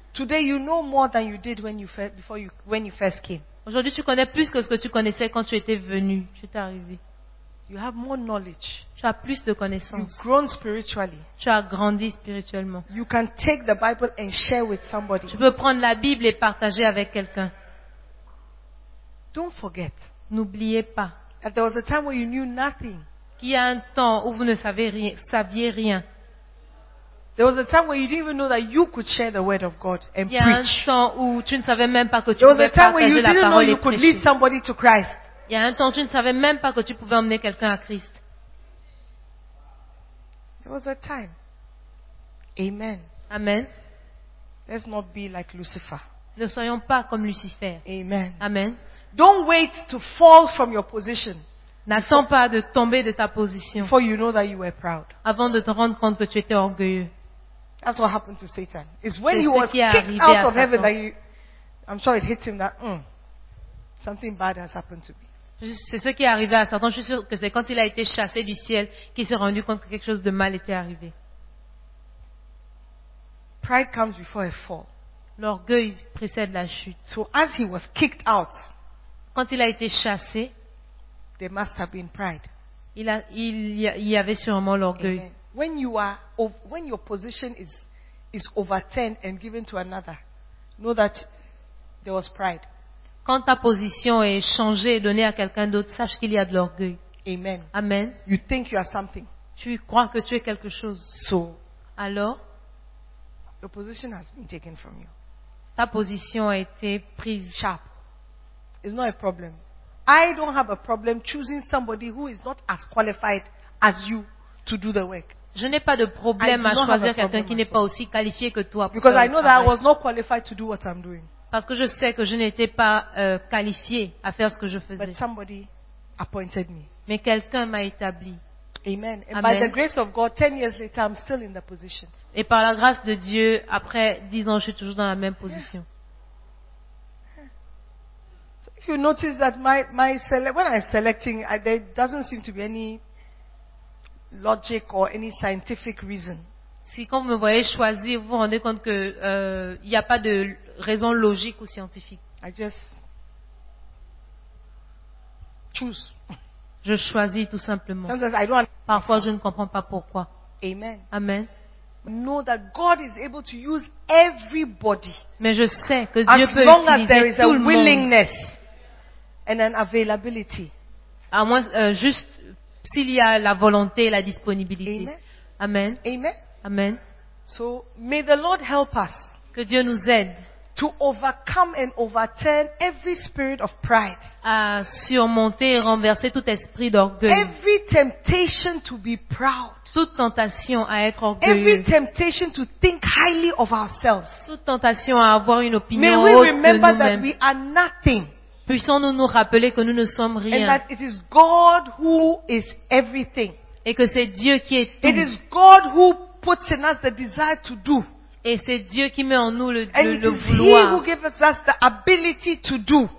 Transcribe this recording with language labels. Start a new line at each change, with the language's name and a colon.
English: Today you know more than you did when you first came.
French: Aujourd'hui tu connais plus que ce que tu connaissais quand tu étais venu. Tu es arrivé.
English: You have more knowledge.
French: Tu as plus de connaissances.
English: You've grown spiritually.
French: Tu as grandi spirituellement.
English: You can take the Bible and share with somebody.
French: Tu peux prendre la Bible et partager avec quelqu'un.
English: Don't forget.
French: N'oubliez pas.
English: That there was a time where you knew nothing.
French: Qu'il y a un temps où vous ne savez rien, saviez rien.
English: There was a time where you didn't even know that you could share the word of God and preach.
French: Il y a un temps où tu ne savais même pas que tu pouvais partager la parole et prêcher.
English: You could lead somebody to Christ.
French: Il y a un temps où tu ne savais même pas que tu pouvais emmener quelqu'un à Christ.
English: There was a time. Amen.
French: Amen.
English: Let's not be like Lucifer.
French: Ne soyons pas comme Lucifer.
English: Amen.
French: Amen.
English: Don't wait to fall from your position.
French: N'attends pas de tomber de ta position.
English: Before you know that you were proud.
French: Avant de te rendre compte que tu étais orgueilleux.
English: That's what happened to Satan. It's when
French: c'est
English: he was kicked out of Heaven that you, I'm sure it hit him that something bad has happened to me.
French: C'est ce qui est arrivé à Satan. Je suis sûr que c'est quand il a été chassé du ciel qu'il s'est rendu compte que quelque chose de mal était arrivé.
English: Pride comes before a fall.
French: L'orgueil précède la chute.
English: So as he was kicked out,
French: quand il a été chassé,
English: there must have been pride.
French: Il y avait sûrement l'orgueil.
English: When your position is overturned and given to another, know that there was pride.
French: Quand ta position est changée et donnée à quelqu'un d'autre, sache qu'il y a de l'orgueil.
English: Amen.
French: Amen.
English: You think you are something.
French: Tu crois que tu es quelque chose.
English: So,
French: alors,
English: your position has been taken from you.
French: Ta position a été prise.
English: Sharp. It's not a problem. I don't have a problem choosing somebody who is not as qualified as you to do the work.
French: Je n'ai pas de problème à choisir quelqu'un qui n'est pas aussi qualifié que toi.
English: Because I know that I was not qualified to do what I'm doing.
French: Parce que je sais que je n'étais pas qualifié à faire ce que je faisais.
English: But somebody appointed me.
French: Mais quelqu'un m'a établi.
English: Amen.
French: Amen.
English: By the grace of God, 10 years later, I'm still in the position.
French: Et par la grâce de Dieu, après 10 ans, je suis toujours dans la même position.
English: Yeah. So if you notice that when I'm selecting, there doesn't seem to be any logic or any scientific reason.
French: Si quand vous me voyez choisir, vous vous rendez compte que il n'y a pas de raison logique ou scientifique.
English: I just choose.
French: Je choisis tout simplement.
English: Sometimes I don't.
French: Parfois, je ne comprends pas pourquoi.
English: Amen.
French: Amen.
English: Know that God is able to use everybody.
French: Mais je sais que
English: as
French: Dieu peut
English: long
French: utiliser
English: as there is
French: tout
English: a
French: le
English: willingness
French: monde.
English: And an availability.
French: À moins juste s'il y a la volonté et la disponibilité.
English: Amen.
French: Amen.
English: Amen.
French: Amen.
English: So may the Lord help us.
French: Que Dieu nous aide
English: to overcome and overturn every spirit of pride.
French: À surmonter et renverser tout esprit d'orgueil.
English: Every temptation to be proud.
French: Toute tentation à être orgueilleux.
English: Every temptation to think highly of ourselves.
French: Toute tentation à avoir une opinion
English: may
French: haute de nous-mêmes.
English: May we remember that we are nothing.
French: Puissons-nous nous rappeler que nous ne sommes rien.
English: And that it is God who is everything.
French: Et que c'est Dieu qui est tout.
English: It is God who puts in us the desire to do.
French: Et c'est Dieu qui met en nous le vouloir.
English: He who gives us the ability to do.